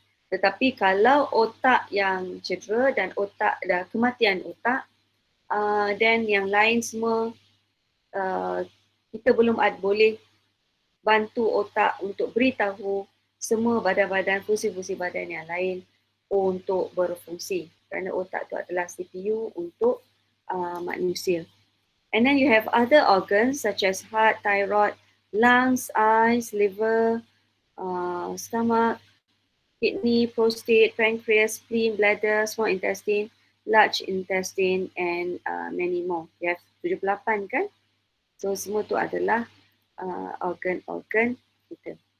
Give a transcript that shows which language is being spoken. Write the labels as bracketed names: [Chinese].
[Malay] Tetapi kalau otak yang cedera dan kematian otak, dan yang lain semua kita belum boleh bantu otak untuk beritahu semua badan-badan, fungsi-fungsi badan yang lain untuk berfungsi. Kerana otak tu adalah CPU untuk manusia. [English] And then you have other organs such as heart, thyroid, lungs, eyes, liver, stomach, kidney, prostate, pancreas, spleen, bladder, small intestine, large intestine, and many more. You have 78 kan? [Malay] So semua tu adalah organ-organ kita.